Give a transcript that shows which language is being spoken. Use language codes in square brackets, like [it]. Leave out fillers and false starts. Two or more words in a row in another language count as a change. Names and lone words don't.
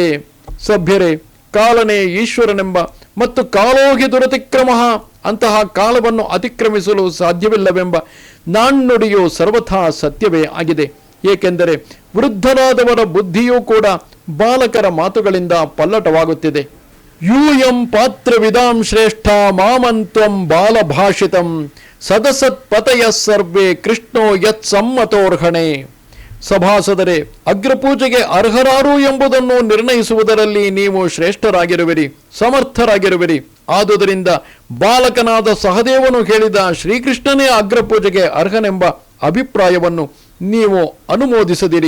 [kn] ಸಭ್ಯರೇ, ಕಾಲನೇ ಈಶ್ವರನೆಂಬ ಮತ್ತು [sa] ಕಾಲೋಹಿ ದುರತಿಕ್ರಮ, [kn] ಅಂತಹ ಕಾಲವನ್ನು ಅತಿಕ್ರಮಿಸಲು ಸಾಧ್ಯವಿಲ್ಲವೆಂಬ ನಾಣ್ಣುಡಿಯು ಸರ್ವಥಾ ಸತ್ಯವೇ ಆಗಿದೆ. ಏಕೆಂದರೆ ವೃದ್ಧರಾದವರ ಬುದ್ಧಿಯೂ ಕೂಡ ಬಾಲಕರ ಮಾತುಗಳಿಂದ ಪಲ್ಲಟವಾಗುತ್ತಿದೆ. [sa] ಯೂಯಂ ಪಾತ್ರ ವಿದಾಂ ಶ್ರೇಷ್ಠ ಮಾಮಂತ್ವಂ ಬಾಲಭಾಷಿತಂ ಸದಸತ್ಪತಯ ಸರ್ವೇ ಕೃಷ್ಣೋ ಯತ್ ಸಮ್ಮತೋರ್ಹಣೆ. [kn] ಸಭಾಸದರೇ, ಅಗ್ರಪೂಜೆಗೆ ಅರ್ಹರಾರು ಎಂಬುದನ್ನು ನಿರ್ಣಯಿಸುವುದರಲ್ಲಿ ನೀವು ಶ್ರೇಷ್ಠರಾಗಿರುವಿರಿ, ಸಮರ್ಥರಾಗಿರುವಿರಿ. ಆದುದರಿಂದ ಬಾಲಕನಾದ ಸಹದೇವನು ಹೇಳಿದ ಶ್ರೀಕೃಷ್ಣನೇ ಅಗ್ರಪೂಜೆಗೆ ಅರ್ಹನೆಂಬ ಅಭಿಪ್ರಾಯವನ್ನು ನೀವು ಅನುಮೋದಿಸದಿರಿ.